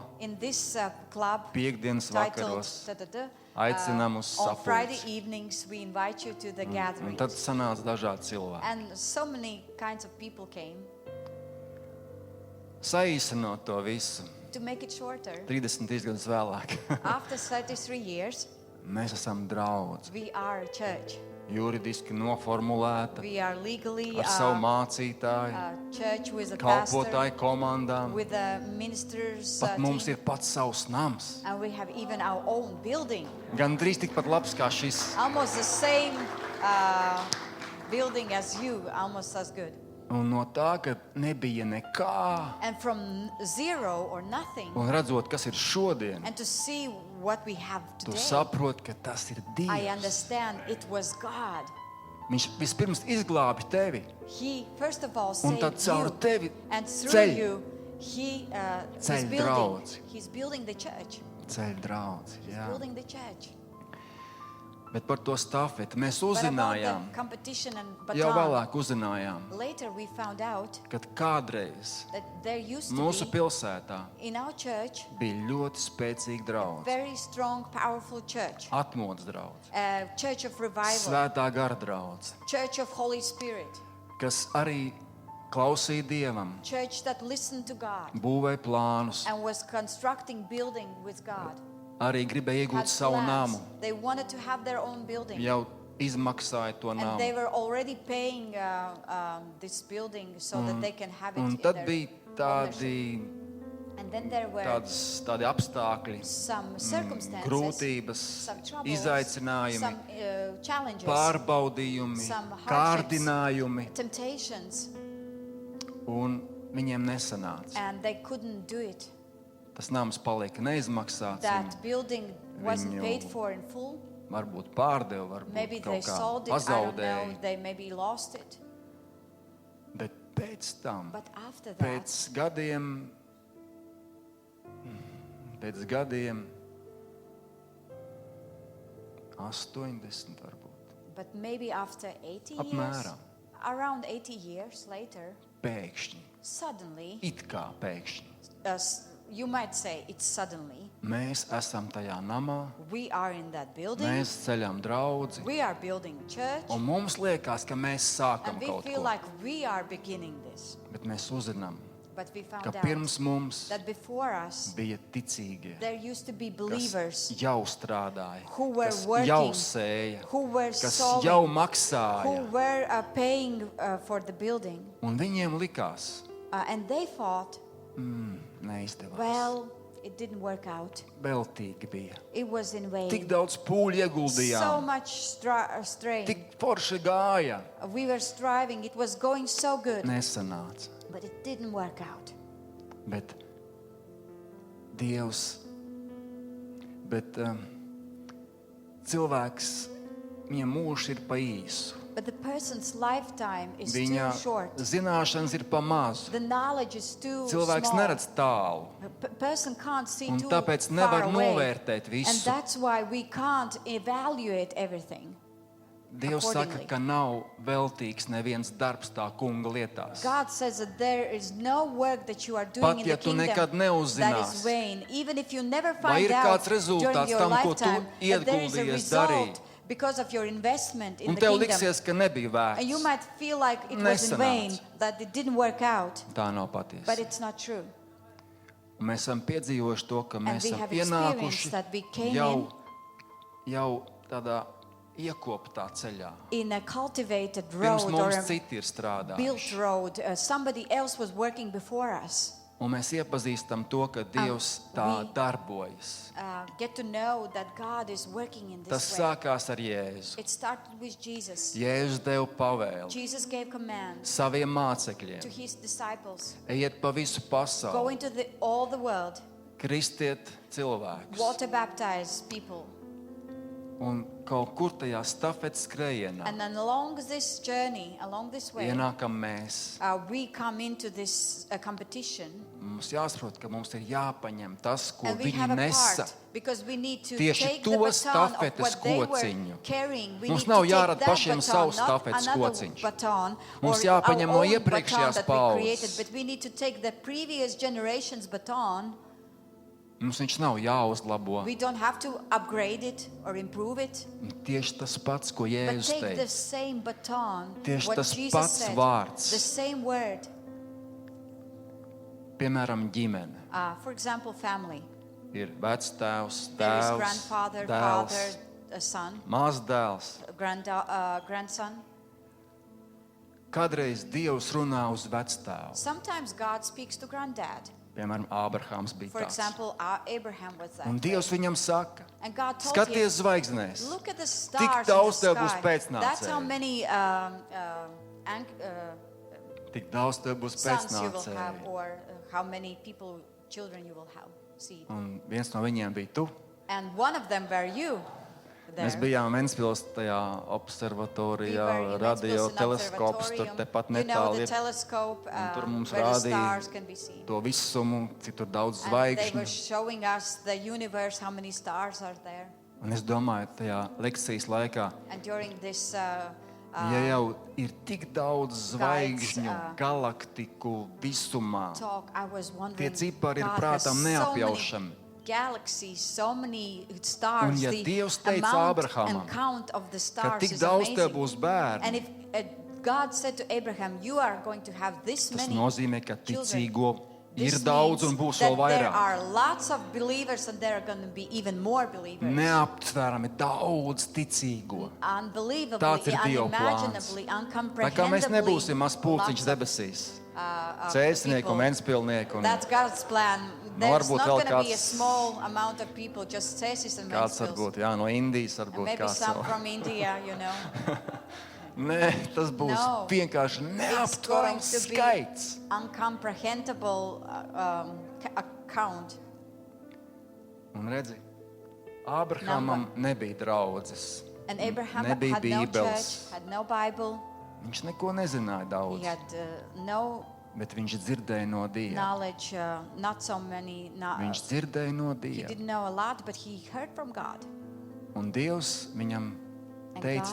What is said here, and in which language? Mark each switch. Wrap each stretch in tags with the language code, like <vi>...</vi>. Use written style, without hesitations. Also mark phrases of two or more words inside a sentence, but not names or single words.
<en>In this club</en> <lv>piekdienas</lv> <en>titled</en> <lv>vakaros aicinām uz</lv> <en>on Friday</en> <lv>sapulci.</lv> <en>evenings we invite you to the</en> <lv>Un</lv> <en>gathering.</en> <lv>tad sanāca dažādi cilvēki.</lv> <en>And so many kinds of people came.</en> <lv>Saīsinot to visu,</lv> <en>To make it shorter,</en> <lv>33 gadus vēlāk,</lv> <en>after 33 years,</en> <lv>mēs esam draudz.</lv> <en>we are a church.</en> <lv>Juridiski noformulēta,</lv> <en>We are legally</en> <lv>ar savu</lv> <en>a</en> <lv>mācītāju,</lv> <en>church with a pastor,</en> <lv>kalpotāju komandām.</lv> <en>with a ministers</en> <lv>Pat mums</lv> <en>team,</en> <lv>ir pats savs nams.</lv> <en>and we have even our own building.</en> <lv>Gan drīz tikpat labs kā šis.</lv> <en>Almost the same building as you, almost as good.</en> <lv>Un no tā, ka nebija nekā,</lv> <en>And from zero or nothing,</en> <lv>un redzot, kas ir šodien,</lv> <en>and to see what we have</en> <lv>tu</lv> <en>today,</en> <lv>saproti, ka tas ir</lv> <en>I</en> <lv>Dievs.</lv> <en>understand it was God.</en> <lv>Viņš vispirms izglābi tevi,</lv> <en>He first of all</en> <lv>un</lv> <en>saved</en> <lv>tad caur</lv> <en>you,</en> <lv>tevi</lv> <en>and through</en> <lv>ceļ,</lv> <en>you, he's</en> <lv>Ceļ</lv> <en>building.</en> <lv>draudzi.</lv> <en>He's building the church.</en> <lv>ceļ draudzi.</lv> <en>He's</en> <lv>Jā.</lv> <en>building the church.</en> <lv>Bet par to stafeti mēs</lv> <en>But about</en> <lv>uzzinājām,</lv> <en>the competition and</en> <lv>jau</lv> <en>baton,</en> <lv>vēlāk uzzinājām,</lv> <en>later we found out</en> <lv>kad kādreiz</lv> <en>that there used to</en> <lv>mūsu</lv> <en>be</en> <lv>pilsētā</lv> <en>in our church</en> <lv>bija ļoti spēcīga draudze,</lv> <en>very strong, powerful church,</en> <lv>atmodas draudze,</lv> <en>a church of revival,</en> <lv>svētā gara draudze,</lv> <en>church of Holy Spirit,</en> <lv>kas arī klausīja Dievam,</lv> <en>church that listened to God</en> <lv>būvēja plānus,</lv> <en>and was constructing building with God.</en> <lv>arī gribēja</lv> <en>Had</en> <lv>iegūt savu</lv> <en>plans.</en> <lv>namu,</lv> <en>They wanted to have their own building.</en> <lv>jau izmaksāja to</lv> <en>And</en> <lv>namu.</lv> <en>they were already paying this building so that they can have it</en> <lv>Un</lv> <en>in</en> <lv>tad</lv> <en>their</en> <lv>bija</lv> <en>ownership.</en> <lv>tādi,</lv> <en>And then there were</en> <lv>tādi apstākļi,</lv> <en>some circumstances,</en> <lv>grūtības,</lv> <en>some troubles,</en> <lv>izaicinājumi,</lv> <en>some challenges,</en> <lv>pārbaudījumi,</lv> <en>some hardships.</en> <lv>kārdinājumi,</lv> <en>temptations,</en> <lv>un viņiem nesanāca.</lv> <en>and they couldn't do it.</en> <lv>Tas nams palika neizmaksāts.</lv> <en>That building wasn't</en> <lv>viņu</lv> <en>paid for in full.</en> <lv>Varbūt pārdeva,</lv> <en>Maybe</en> <lv>varbūt</lv> <en>they</en> <lv>kaut kā</lv> <en>sold it, I don't know,</en> <lv>pazaudēja.</lv> <en>they maybe lost it.</en> <lv>Bet pēc tam,</lv> <en>But after that,</en> <lv>pēc gadiem, pēc gadiem 80 varbūt.</lv> <en>But maybe after 80 years,</en> <lv>Apmēram.</lv> <en>around 80 years later,</en> <lv>Pēkšņi,</lv> <en>suddenly,</en> <lv>it kā pēkšņi,</lv> <en>you might say it's suddenly,</en> <lv>mēs esam tajā namā,</lv> <en>we are in that building,</en> <lv>mēs ceļam draudzi,</lv> <en>we are building church,</en> <lv>un mums liekas, ka mēs sākam</lv> <en>and we</en> <lv>kaut</lv> <en>feel</en> <lv>ko.</lv> <en>like we are beginning this.</en> <lv>Bet mēs uzzinām,</lv> <en>But we found</en> <lv>ka</lv> <en>out</en> <lv>pirms mums</lv> <en>that before us,</en> <lv>bija ticīgie,</lv> <en>there used to be</en> <lv>kas</lv> <en>believers</en> <lv>jau strādāja,</lv> <en>who were</en> <lv>kas</lv> <en>working,</en> <lv>jau sēja,</lv> <en>who were</en> <lv>kas</lv> <en>sowing,</en> <lv>jau</lv> <en>who</en> <lv>maksāja.</lv> <en>were paying for the building.</en> <lv>Un viņiem likās,</lv> <en>And they thought,</en> <lv>neizdevās.</lv> <en>well, it didn't work out.</en> <lv>Veltīgi bija.</lv> <en>It was in</en> <lv>Tik</lv> <en>vain.</en> <lv>daudz pūļu</lv> <en>So</en> <lv>ieguldījām,</lv> <en>much strain.</en> <lv>tik forši gāja.</lv> <en>We were striving. It was going so good.</en> <lv>Nesanāca.</lv> <en>But it didn't work out.</en> <lv>Bet Dievs, cilvēks, viņam mūžs ir pa īsu.</lv> <en>But the person's lifetime is</en> <lv>Viņa</lv> <en>too short.</en> <lv>zināšanas ir pa mazu.</lv> <en>The knowledge is too</en> <lv>Cilvēks</lv> <en>small.</en> <lv>neredz tālu.</lv> <en>A person can't see</en> <lv>Un</lv> <en>too</en> <lv>tāpēc</lv> <en>far</en> <lv>nevar</lv> <en>away.</en> <lv>novērtēt</lv> <en>And</en> <lv>visu.</lv> <en>that's why we can't evaluate everything.</en> <lv>Dievs saka,</lv> <en>accordingly.</en> <lv>ka nav veltīgs neviens darbs tā kunga lietās.</lv> <en>God says that there is no work that you are doing</en> <lv>Pat</lv> <en>in</en> <lv>ja</lv> <en>the</en> <lv>tu</lv> <en>kingdom</en> <lv>nekad</lv> <en>that is</en> <lv>neuzzināsi,</lv> <en>vain. Even if you never</en> <lv>vai</lv> <en>find</en> <lv>ir</lv> <en>out</en> <lv>kāds</lv> <en>during</en> <lv>rezultāts</lv> <en>your</en> <lv>tam, ko tu</lv> <en>lifetime that there is a</en> <lv>ieguldījies</lv> <en>result</en> <lv>darīt,</lv> <en>because of your investment in</en> <lv>un</lv> <en>the</en> <lv>tev</lv> <en>kingdom.</en> <lv>liksies, ka nebija</lv> <en>And you</en> <lv>vērts.</lv> <en>might feel like it was in vain,</en> <lv>Nesanāca.</lv> <en>that it didn't work out,</en> <lv>Tā nav</lv> <en>but</en> <lv>patiesa.</lv> <en>it's not true.</en> <lv>Un mēs esam piedzīvojuši to, ka mēs</lv> <en>we</en> <lv>esam</lv> <en>have</en> <lv>ienākuši</lv> <en>experienced that we came</en> <lv>jau tādā iekoptā ceļā.</lv> <en>In a cultivated</en> <lv>Pirms</lv> <en>road or</en> <lv>mums</lv> <en>a</en> <lv>citi ir</lv> <en>built</en> <lv>strādājuši.</lv> <en>road, somebody else was working before us.</en> <lv>Un mēs iepazīstam to, ka Dievs tā</lv> <en>we-</en> <lv>darbojas.</lv> <en>Get to know that God is working in</en> <lv>Tas</lv> <en>this way.</en> <lv>sākās ar Jēzu.</lv> <en>It started with Jesus.</en> <lv>Jēzus deva pavēli</lv> <en>Jesus gave commands</en> <lv>saviem</lv> <en>to</en> <lv>mācekļiem.</lv> <en>his disciples.</en> <lv>Ejiet pa visu</lv> <en>Go</en> <lv>pasauli,</lv> <en>into all the world,</en> <lv>kristiet cilvēkus.</lv> <en>water baptize people.</en> <lv>Un kaut kur tajā stafetes skrējienā</lv> <en>And then along this journey, along this way,</en> <lv>ienākam mēs.</lv> <en>we come into this competition.</en> <lv>Mums jāsaprot, ka mums ir jāpaņem tas, ko</lv> <en>And we</en> <lv>viņi</lv> <en>have a</en> <lv>nesa.</lv> <en>part because we need to</en> <lv>Tieši</lv> <en>take</en> <lv>to</lv> <en>the baton of</en> <lv>stafetes</lv> <en>what they were</en> <lv>kociņu.</lv> <en>carrying. We</en> <lv>Mums</lv> <en>need</en> <lv>nav</lv> <en>to take</en> <lv>jārada</lv> <en>that</en> <lv>pašiem</lv> <en>baton,</en> <lv>savs</lv> <en>not</en> <lv>stafetes</lv> <en>another</en> <lv>kociņš.</lv> <en>baton</en> <lv>Mums</lv> <en>or</en> <lv>jāpaņem</lv> <en>our</en> <lv>no</lv> <en>own</en> <lv>iepriekšējās</lv> <en>baton that we created,</en> <lv>paudzes.</lv> <en>but we need to take the previous generation's baton.</en> <lv>Mums viņš nav jāuzlabo.</lv> <en>We don't have to upgrade it or improve it,</en> <lv>Un tieši tas pats, ko</lv> <en>but</en> <lv>Jēzus</lv> <en>take the</en> <lv>teica.</lv> <en>same baton,</en> <lv>Tieši</lv> <en>what</en> <lv>tas</lv> <en>Jesus</en> <lv>pats</lv> <en>said,</en> <lv>vārds.</lv> <en>the same word.</en> <lv>Piemēram, ģimene.</lv> <en>For example, family.</en> <lv>Ir vectēvs,</lv> <en>There is</en> <lv>tēvs,</lv> <en>grandfather,</en> <lv>dēls,</lv> <en>father, a son,</en> <lv>mazdēls.</lv> <en>grandson.</en> <lv>Kādreiz Dievs runā uz vectēvu.</lv> <en>Sometimes God speaks to granddad.</en> <lv>Piemēram, Ābrahāms bija</lv> <en>For</en> <lv>tāds.</lv> <en>example, Abraham was that.</en> <lv>Un Dievs viņam saka,</lv> <en>And God told</en> <lv>skaties</lv> <en>him,</en> <lv>zvaigznēs.</lv> <en>look at the</en> <lv>Tik</lv> <en>stars</en> <lv>daudz</lv> <en>in</en> <lv>tev</lv> <en>the</en> <lv>būs</lv> <en>sky.</en> <lv>pēcnācēji.</lv> <en>That's how many</en> <lv>Tik daudz tev būs</lv> <en>sons you will have,</en> <lv>pēcnācēji.</lv> <en>or how many people, children you will have. See.</en> <lv>Un viens no viņiem bija tu.</lv> <en>And one of them were you.</en> <lv>Mēs</lv> <en>There.</en> <lv>bijām Ventspils tajā</lv> <en>We</en> <lv>observatorijā,</lv> <en>were in</en> <lv>radio</lv> <en>Ventspils</en> <lv>teleskops, tur</lv> <en>observatorium.</en> <lv>tepat</lv> <en>You know</en> <lv>netālu</lv> <en>the</en> <lv>ir.</lv> <en>telescope</en> <lv>Tur mums</lv> <en>where the</en> <lv>rādīja</lv> <en>stars can be seen.</en> <lv>to visumu, cik tur daudz</lv> <en>And they were</en> <lv>zvaigžņu.</lv> <en>showing us the universe, how many stars are there.</en> <lv>Un es domāju, tajā lekcijas laikā,</lv> <en>And during this</en> <lv>ja jau ir tik daudz zvaigžņu,</lv> <en>guides,</en> <lv>galaktiku visumā,</lv> <en>talk, I was</en> <lv>tie</lv> <en>wondering,</en> <lv>cipari ir</lv> <en>God has</en> <lv>prātam</lv> <en>so many</en> <lv>neapjaušami.</lv> <en>galaxies, so many stars.</en> <lv>Un ja</lv> <en>The</en> <lv>Dievs teica</lv> <en>amount</en> <lv>Ābrahamam,</lv> <en>and count of the</en> <lv>ka</lv> <en>stars</en> <lv>tik</lv> <en>is</en> <lv>daudz tev</lv> <en>amazing.</en> <lv>būs bērni,</lv> <en>And if God said to Abraham, you are going to have this</en> <lv>tas</lv> <en>many</en> <lv>nozīmē, ka</lv> <en>children.</en> <lv>ticīgo</lv> <en>This</en> <lv>ir daudz un</lv> <en>means</en> <lv>būs</lv> <en>that</en> <lv>vēl</lv> <en>there</en> <lv>vairāk.</lv> <en>are lots of believers and there are going to be even more believers.</en> <lv>Neaptverami daudz ticīgo.</lv> <en>Unbelievably,</en> <lv>Tāds ir Dieva</lv> <en>unimaginably,</en> <lv>Tā kā mēs nebūsim maz pulciņš</lv> <en>lots of,</en> <lv>debesīs,</lv> <en>of</en> <lv>cēsnieku</lv> <en>people.</en> <lv>un ventspilnieku. Un</lv> <en>That's God's plan. There's</en> <lv>varbūt</lv> <en>not</en> <lv>vēl</lv> <en>going to be a</en> <lv>kāds-</lv> <en>small amount of people, just Cesis and</en> <lv>kāds</lv> <en>Ventspils.</en> <lv>varbūt, jā, no Indijas,</lv> <en>And</en> <lv>varbūt</lv> <en>maybe</en> <lv>kāds</lv> <en>some</en> <lv>vēl.</lv> <en>from India, you know.</en> <lv>Nē, tas būs</lv> <en>No.</en> <lv>vienkārši</lv> <en>It's going</en> <lv>neaptverams</lv> <en>to be</en> <lv>skaits.</lv> <en>uncomprehendable account.</en> <lv>Un redzi, Ābrahamam nebija draudzes,</lv> <en>And Abraham</en> <lv>nebija</lv> <en>had no</en> <lv>Bībeles.</lv> <en>church, had no Bible.</en> <lv>Viņš neko nezināja</lv> <en>He</en> <lv>daudz,</lv> <en>had no</en> <lv>bet viņš dzirdēja no Dieva.</lv> <en>knowledge, not so many.</en> <lv>Viņš dzirdēja no</lv> <en>He</en> <lv>Dieva.</lv> <en>didn't know a lot, but he heard from God.</en> <lv>Un Dievs viņam teica,</lv>